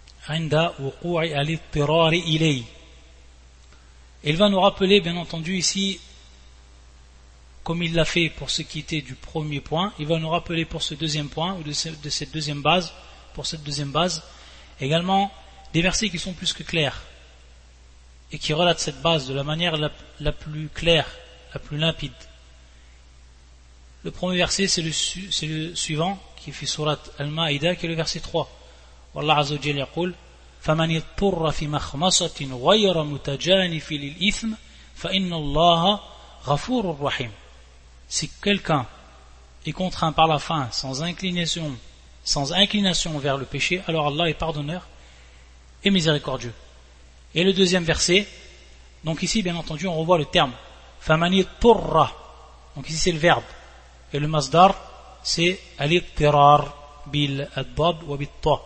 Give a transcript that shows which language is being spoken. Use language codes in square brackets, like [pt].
[ar] 'Inda wuqu' al-ittirar ilay. [fr] Il va nous rappeler, bien entendu, ici, comme il l'a fait pour ce qui était du premier point, il va nous rappeler pour ce deuxième point, ou de cette deuxième base, pour cette deuxième base, également des versets qui sont plus que clairs, et qui relatent cette base de la manière la plus claire, la plus limpide. Le premier verset, c'est le suivant, qui fait surat Al-Ma'ida, qui est le verset 3. [ar] Allah Azza wa Jalla yaqul, فَمَنِ اضْطُرَّ فِي مَخْمَصَةٍ غَيْرَ مُتَجَانِفٍ لِلْإِثْمِ فَإِنَّ اللَّهَ غَفُورٌ رَحِيمٌ. [fr] Si quelqu'un est contraint par la faim sans inclination vers le péché, alors Allah est pardonneur et miséricordieux. Et le deuxième verset, donc ici bien entendu on revoit le terme [ar] فَمَنِ اضْطُرَّ, [fr] donc ici c'est le verbe, et le masdar c'est [ar] الاضطرار بالضاد وبالطاء.